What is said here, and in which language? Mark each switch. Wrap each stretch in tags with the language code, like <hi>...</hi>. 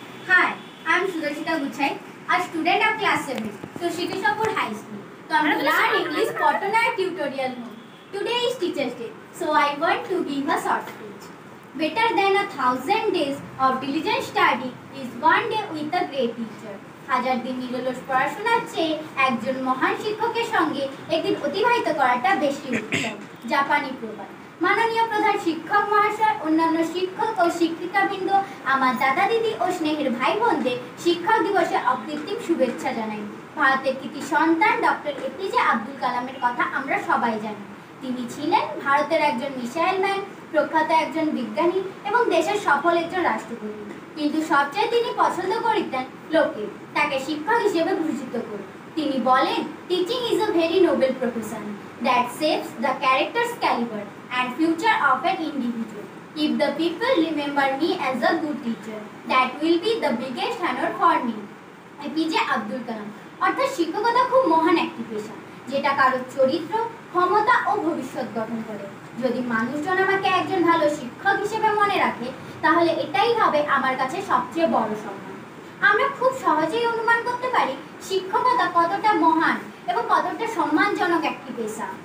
<en>Hi, I am Sudhasita Goodchild, a student of class 7, so Shikishapur High School. Come to learn English Pottery tutorial home. Today is Teachers Day, so I want to give a short speech. Better than 1,000 days of diligent study is one day with a great teacher.</en> <bn>হাজার দিন নিরলস পড়াশোনার চেয়ে একজন মহান শিক্ষকের সঙ্গে একদিন অতিবাহিত করাটা বেশি উত্তম। জাপানি প্রবাদ। মাননীয় প্রধান শিক্ষক মহাশয়, অন্যান্য শিক্ষক ও শিক্ষিকাবৃন্দ, আমার দাদা দিদি ও স্নেহের ভাই বোনদের শিক্ষক দিবসে অকৃত্রিম শুভেচ্ছা জানাই। ভারতের কৃতি সন্তান ডক্টর এপিজে আব্দুল কালামের কথা আমরা সবাই জানি। তিনি ছিলেন ভারতের একজন মিসাইল ম্যান, প্রখ্যাত একজন বিজ্ঞানী এবং দেশের সফল একজন রাষ্ট্রপতি। কিন্তু সবচেয়ে তিনি পছন্দ করিতেন লোকে তাকে শিক্ষক হিসেবে ভূষিত করে। তিনি বলেন,</bn> <en>Teaching is a very noble profession that shapes the character's caliber and future of an individual. If the people remember me as a good teacher, that will be the biggest honor for me.</en> <bn>APJ Abdul Kalam. অর্থাৎ শিক্ষকতা খুব মহান একটি পেশা, যেটা কারোর চরিত্র, ক্ষমতা ও ভবিষ্যৎ গঠন করে। যদি মানুষজন আমাকে একজন ভালো শিক্ষক হিসেবে মনে রাখে, তাহলে এটাই হবে আমার কাছে সবচেয়ে বড় সম্মান। আমরা খুব সহজেই অনুমান করতে পারি শিক্ষকতা কতটা মহান এবং কতটা সম্মানজনক একটি পেশা।</bn>